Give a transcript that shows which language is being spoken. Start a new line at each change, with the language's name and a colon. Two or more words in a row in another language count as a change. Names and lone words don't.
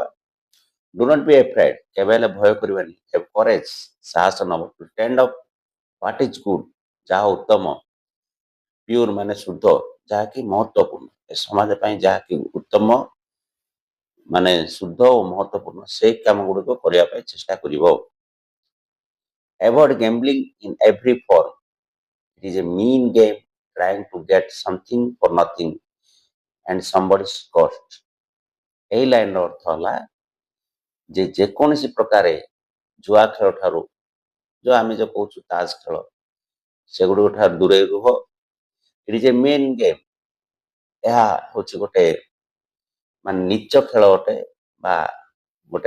English: do not be afraid,
Odia: କେବେ ହେଲେ ଭୟ କରିବାନି।
English: have courage,
Odia: ସାହସ ନବ।
English: to stand up what is good,
Odia: ଯାହା ଉତ୍ତମ, ପିଓର ମାନେ ଶୁଦ୍ଧ, ଯାହାକି ମହତ୍ୱପୂର୍ଣ୍ଣ, ଏ ସମାଜ ପାଇଁ ଯାହାକି ଉତ୍ତମ ମାନେ ଶୁଦ୍ଧ ଓ ମହତ୍ୱପୂର୍ଣ୍ଣ, ସେଇ କାମ ଗୁଡ଼ିକ କରିବା ପାଇଁ ଚେଷ୍ଟା କରିବ।
English: Avoid gambling in every form. It is a mean game trying to get something for nothing and somebody's cost.
Odia: ଏହି ଲାଇନର ଅର୍ଥ ହେଲା ଯେ ଯେକୌଣସି ପ୍ରକାରେ ଜୁଆ ଖେଳ ଠାରୁ, ଯୋଉ ଆମେ ଯୋଉ କହୁଛୁ ତାସ ଖେଳ, ସେଗୁଡ଼ିକ ଠାରୁ ଦୂରେଇ ରୁହ।
English: it is a mean game,
Odia: ଏହା ହେଉଛି ଗୋଟେ ମାନେ ନିଚ ଖେଳ ଅଟେ, ବା ଗୋଟେ